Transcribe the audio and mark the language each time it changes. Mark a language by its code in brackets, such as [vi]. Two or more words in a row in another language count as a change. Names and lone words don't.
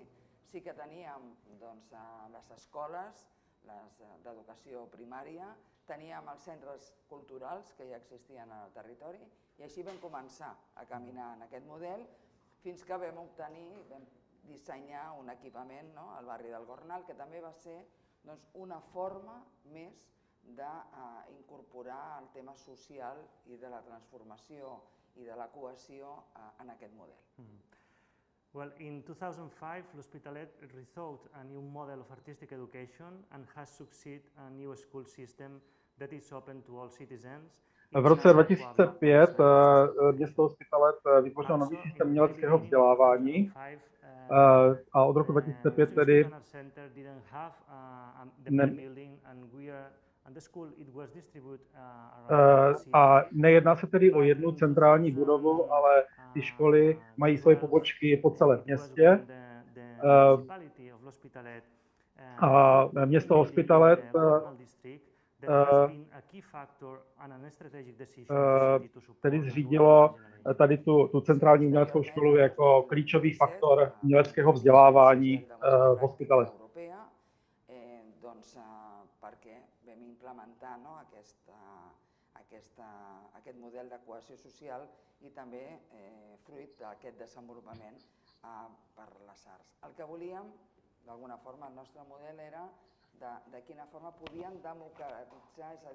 [ca] Sí que teníem les escoles d'educació primària, teníem els centres culturals que ja existien al territori i així vam començar a caminar en aquest model fins que vam dissenyar un equipament al barri del Gornal que també va ser una forma més d'incorporar el tema social i de la transformació i de la cohesió en aquest model. [en] Well, in 2005, l'Hospitalet rethought a new model of artistic education and has succeeded a new school system that is open to all citizens. [cs] V roce 2005 město Hospitalet vytvořilo nový systém uměleckého vzdělávání a od roku 2005 tedy a nejedná se tedy o jednu centrální budovu, ale ty školy mají svoje pobočky po celém městě. A město Hospitalet tedy zřídilo tady tu centrální uměleckou školu jako klíčový faktor uměleckého vzdělávání v Hospitaletu. [ca] Perquè vam implementar aquest model de cohesió social i també fruit d'aquest desenvolupament per les arts. El que volíem, d'alguna forma, el nostre model era de quina forma podíem democratitzar, és a